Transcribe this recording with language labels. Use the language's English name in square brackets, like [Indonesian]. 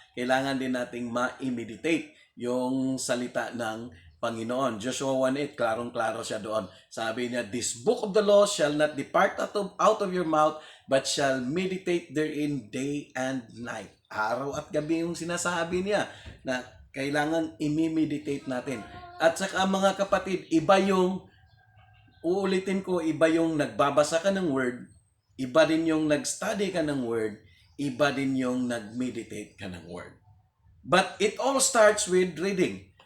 [Filipino] Kailangan din nating ma-meditate yung salita ng Panginoon. Joshua 1:8, klarong-klaro siya doon. Sabi niya, [English] "This book of the law shall not depart out of your mouth, but shall meditate therein day and night." [Filipino] Araw at gabi yung sinasabi niya na kailangan imi-meditate natin. At saka mga kapatid, iba yung, uulitin ko, iba yung nagbabasa ka ng word, iba din yung nag-study ka ng word, iba din yung nag-meditate ka ng word. [English] But it all starts with reading.